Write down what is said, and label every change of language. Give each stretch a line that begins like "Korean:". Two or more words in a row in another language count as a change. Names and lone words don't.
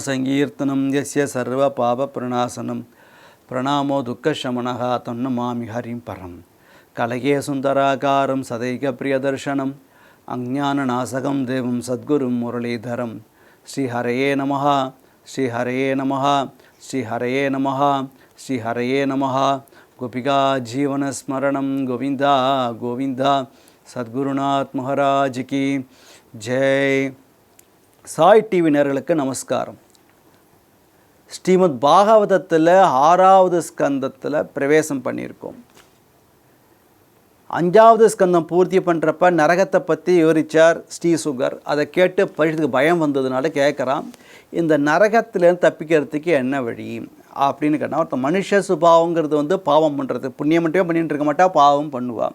Sanskrit: संकीर्तनम् यस्य सर्व पाप प्रणाशनम् प्रणामो दुःख शमनः तन्नमामि हरिम् परम् कलगे सुन्दराकारम् सदैक प्रियदर्शनम् अज्ञान नाशकम् देवम् सद्गुरुम् मुरलीधरम् श्री हरये नमः श्री हरये नमः श्री हरये नमः श्री हरये नमः गोपिका जीवन स्मरणम् गोविन्द गोविन्द
Hindi: सद्गुरुनाथ महाराज की जय.
Tamil: சாய் டிவி நேயர்களுக்கு நமஸ்காரம். ஸ்ரீமத் பாகவதத்தில் 6வது ஸ்கந்தத்தில் பிரவேசம் பண்ணியிருக்கோம். 5வது ஸ்கந்தம் பூர்த்தி பண்ணுறப்ப நரகத்தை பற்றி விவரித்தார் ஸ்ரீசுகர். அதை கேட்டு படிக்கிறதுக்கு பயம் வந்ததுனால கேட்குறான், இந்த நரகத்திலேருந்து தப்பிக்கிறதுக்கு என்ன வழி அப்படின்னு கேட்டால், ஒருத்தன் மனுஷ சுபாவங்கிறது பாவம் பண்ணுறது, புண்ணியம் மட்டுமே பண்ணிட்டு இருக்க மாட்டா, பாவம் பண்ணுவான்.